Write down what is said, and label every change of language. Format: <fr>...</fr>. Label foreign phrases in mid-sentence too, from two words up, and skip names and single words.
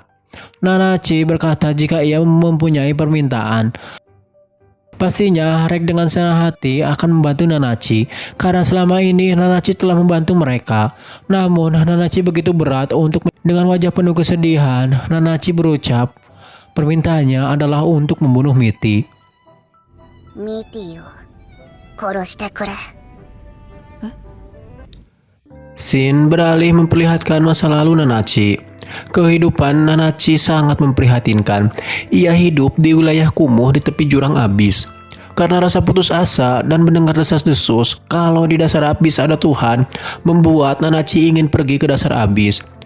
<id>Nanachi berkata jika ia mempunyai permintaan, pastinya Reg dengan senang hati akan membantu Nanachi karena selama ini Nanachi telah membantu mereka. Namun Nanachi begitu berat dengan wajah penuh kesedihan, Nanachi berucap permintaannya adalah untuk membunuh Mitty.</id> <ja>Mittyを殺してくれ。</ja> <id>Shin beralih memperlihatkan masa lalu Nanachi. Kehidupan Nanachi sangat memprihatinkan. Ia hidup di wilayah kumuh di tepi jurang abis. Karena rasa putus asa dan mendengar desas-desus kalau di dasar abis ada Tuhan, membuat Nanachi ingin pergi ke dasar abis.</id>